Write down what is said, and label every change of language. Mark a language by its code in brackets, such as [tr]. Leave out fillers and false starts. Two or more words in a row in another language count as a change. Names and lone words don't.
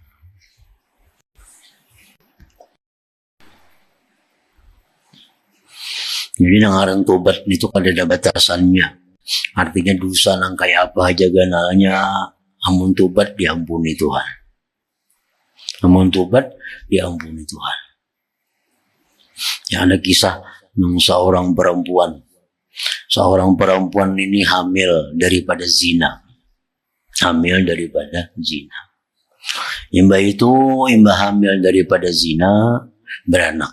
[bjn] Jadi nangaran tobat itu kada ada batasannya. Artinya dosa nang kayak apa aja ganalnya. Amun tobat diampuni Tuhan. Amun tobat diampuni Tuhan. [id] Ya, ada kisah seorang perempuan. Seorang perempuan ini hamil daripada zina. Hamil daripada zina. [bjn] Imbah hamil daripada zina, beranak.